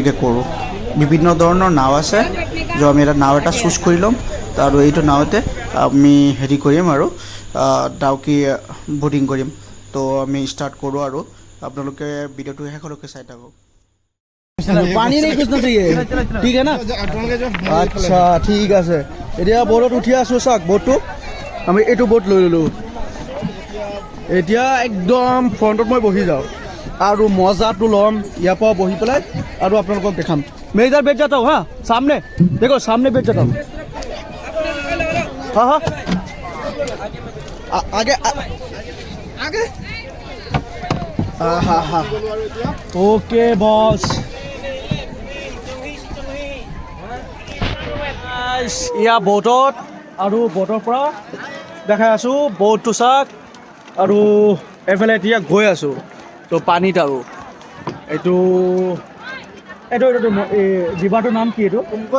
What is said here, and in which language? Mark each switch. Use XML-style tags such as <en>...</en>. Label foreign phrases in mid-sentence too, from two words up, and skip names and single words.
<as>বিভিন্ন ধৰণৰ নাও আছে, আমি এটা নাও এটা চুজ কৰি ল'ম। আৰু এইটো নাওতে আমি হেৰি কৰিম আৰু ডাউকি ব'টিং কৰিম তো আমি ষ্টাৰ্ট কৰোঁ আৰু আপোনালোকে ভিডিঅ'টো শেষলৈকে চাই থাকক</as> <hi>पानी नहीं कुछ ना चाहिए ठीक है ना</hi> <as>আচ্ছা ঠিক আছে এতিয়া ব'টত উঠি আছোঁ চাওক ব'টটো আমি এইটো ব'ট লৈ ল'লোঁ এতিয়া একদম ফ্ৰণ্টত মই বহি যাওঁ আৰু মজাটো ল'ম ইয়াৰ পৰা বহি পেলাই আৰু আপোনালোকক দেখাম</as> <hi>मैं इधर बैठ जाता हूँ हाँ सामने देखो सामने बैठ जाता हूँ हाँ हाँ आगे आगे हाँ हाँ</hi> <en>okay boss</en> <as>ইয়া ব'টত আৰু ব'টৰ পৰা দেখাই আছোঁ ব'টটো চাওক আৰু এফালে এতিয়া গৈ আছোঁ তো পানীত আৰু এইটো এইটো ৰিভাৰটোৰ নাম কি এইটো</as>